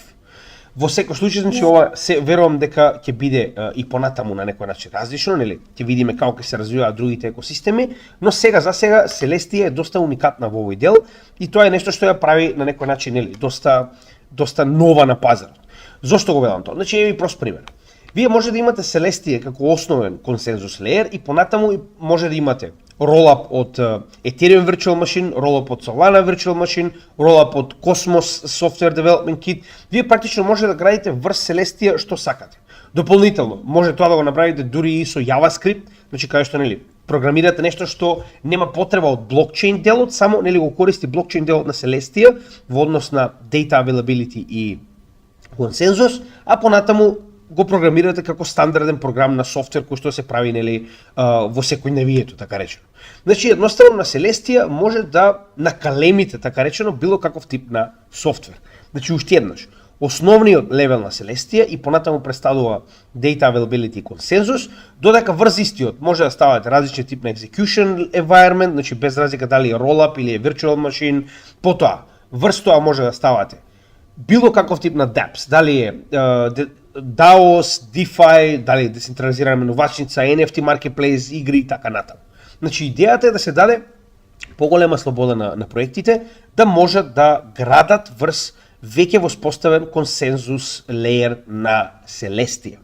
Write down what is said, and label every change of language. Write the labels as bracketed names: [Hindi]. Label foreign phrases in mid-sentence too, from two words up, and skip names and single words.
[Macedonian] Во секој случај, значи ова се верувам дека ќе биде и понатаму на некој начин различно, ќе видиме како ќе се развиваат другите екосистеми, но за сега Celestia е доста уникатна во овој дел и тоа е нешто што ја прави на некој начин доста нова на пазарот. Зошто го велам тоа? Значи ви прост пример. Вие може да имате Celestia како основен консензус леер и понатаму може да имате rollup од Ethereum Virtual Machine, rollup од Solana Virtual Machine, rollup од Cosmos Software Development Kit. Вие практично може да градите врз Celestia што сакате. Дополнително, може тоа да го направите дури и со JavaScript, значи кај што програмирате нешто што нема потреба од блокчейн делот, само го користи блокчейн делот на Celestia во однос на [English] data availability [Macedonian] и консензус, а понатаму го програмирате како стандарден програм на софтвер кој што се прави во секојдневието, така речено. Значи едноставно на Celestia може да накалемите, така речено, било каков тип на софтвер. Значи уште еднаш, основниот левел на Celestia и понатаму представува [English] data availability [Macedonian] и консензус, додека врз истиот може да ставате различни тип на [English] execution environment, [Macedonian] значи без разлика дали е rollup или е [English] virtual machine, [Macedonian] потоа врз тоа може да ставате било каков тип на dApps, дали е DAOs, DeFi, дали децентрализирана менувачница, [English] NFT marketplace, [Macedonian] игри и така натаму. Значи идејата е да се даде поголема слобода на проектите да можат да градат врз веќе воспоставен консензус леер на Celestia.